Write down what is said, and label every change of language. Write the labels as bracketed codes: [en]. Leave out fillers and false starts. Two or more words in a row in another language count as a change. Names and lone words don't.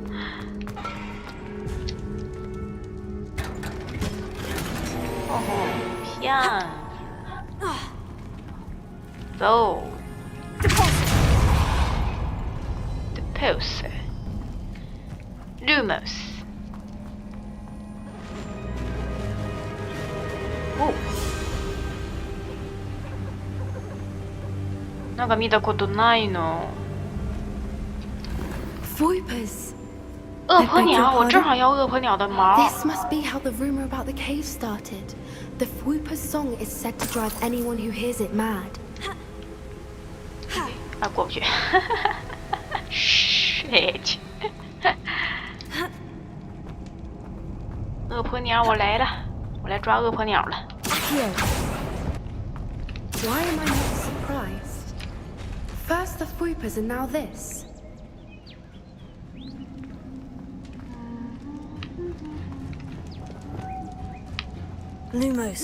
[zh] 哦。样子，走。Depose, Lumos。 [ja] お、なんか見たことないの。 [zh] Voipers. 恶婆鸟，我正好要恶婆鸟的毛。 [en] This must be how the rumor about the cave started. The Whooper's song is said to drive anyone who hears it mad. [zh] 啊，过不去。Shit. 恶婆鸟，我来了，我来抓恶婆鸟了。 [en] Accio. Why am I not surprised? First the Fwoopas and now this. Lumos.